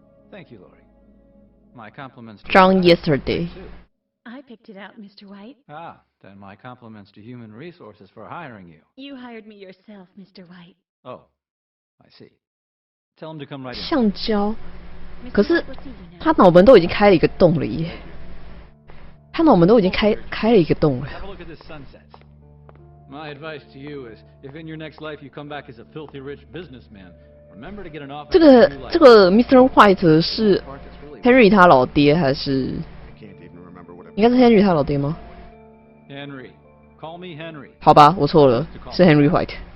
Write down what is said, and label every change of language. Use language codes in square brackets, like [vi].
[en] Thank you, Lori. My compliments to John Yesterday. I picked it out, Mr. White. Ah, then my compliments to Human Resources for hiring you. You hired me yourself, Mr. White. Oh, I see. Tell him to come right in. [zh] 橡胶，可是他脑门都已经开了一个洞了耶！他脑门都已经开了一个洞了。 [en] Have a look at this sunset. My advice to you is, if in your next life you come back as a filthy rich businessman, remember to get an office. [zh] 这个 Mr. White 是 Henry 他老爹还是？应该是 Henry 他老爹吗 [en] Henry, call me Henry. [zh] 好吧，我错了，是 Henry White。